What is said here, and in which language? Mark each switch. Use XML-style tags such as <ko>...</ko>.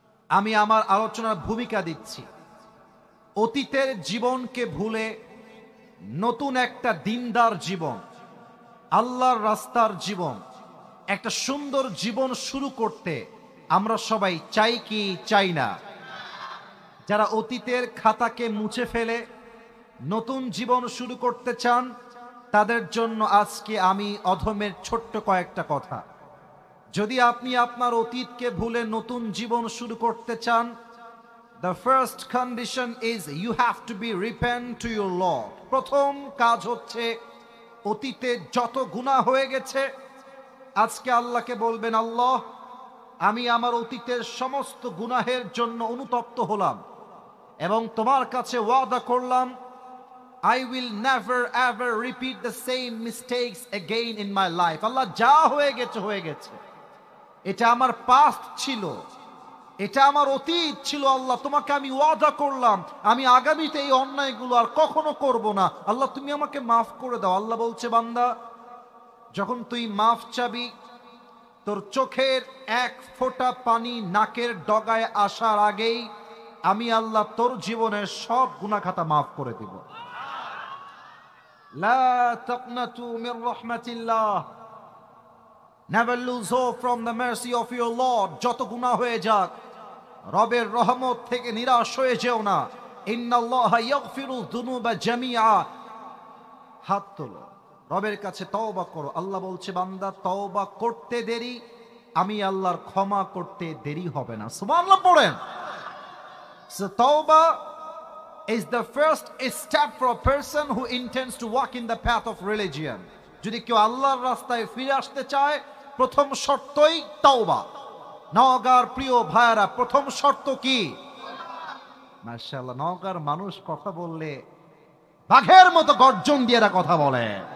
<bn>আমি আমার আলোচনার ভূমিকা দিচ্ছি। অতীতের জীবনকে ভুলে নতুন একটা দিনদার জীবন, আল্লাহর রাস্তার জীবন, একটা সুন্দর জীবন শুরু করতে আমরা সবাই চাই কি চাই না? যারা অতীতের খাতাকে মুছে ফেলে নতুন জীবন শুরু করতে চান, তাদের জন্য আজকে আমি অধমের ছোট্ট কয়েকটা কথা। যদি আপনি আপনার অতীতকে ভুলে নতুন জীবন শুরু করতে চান,</bn> <en>the first condition is you have to be repent to your Lord.</en> <bn>প্রথম কাজ হচ্ছে অতীতে যত গুনাহ হয়ে গেছে আজকে আল্লাহকে বলবেন, আল্লাহ আমি আমার অতীতের সমস্ত গুনাহের জন্য অনুতপ্ত হলাম এবং তোমার কাছে ওয়াদা করলাম</bn> <en>I will never ever repeat the same mistakes again in my life.</en> <bn>আল্লাহ যা হয়ে গেছে, এটা আমার পাস্ট ছিল, এটা আমার অতীত ছিল। আল্লাহ তোমাকে আমি ওয়াদা করলাম আমি আগামীতে এই অন্যায়গুলো আর কখনো করব না। আল্লাহ তুমি আমাকে মাফ করে দাও। আল্লাহ বলছে, বান্দা যখন তুই মাফ চাবি, তোর চোখের এক ফোঁটা পানি নাকের ডগায় আসার আগেই আমি আল্লাহ তোর জীবনের সব গুনাহ খাতা মাফ করে দিব।</bn> <ar>লা তাকনাতু মির রাহমাতিল্লাহ,</ar> <en>never lose hope from the mercy of your Lord.</en> <bn>যত গুনাহ হয়ে যাক রবের রহমত থেকে নিরাশ হয়ে যেও না।</bn> <ar>ইন্নাল্লাহা ইয়াগফিরু যুনুবা জামিআ,</ar> <bn>হাত তোলো, রবের কাছে তওবা করো। আল্লাহ বলছে, বান্দা তওবা করতে দেরি, আমি আল্লাহর ক্ষমা করতে দেরি হবে না। সুবহানাল্লাহ পড়েন।</bn> <en>So tawbah is the first step for a person who intends to walk in the path of religion.</en> <bn>যদি কেউ আল্লাহর রাস্তায় ফিরে আসতে চায়, প্রথম শর্তই তওবা। নওগাঁর প্রিয় ভাইরা, প্রথম শর্ত কি? মাশাআল্লাহ, নওগাঁর মানুষ কথা বললে বাঘের মতো গর্জন দিয়ে এরা কথা বলে।</bn>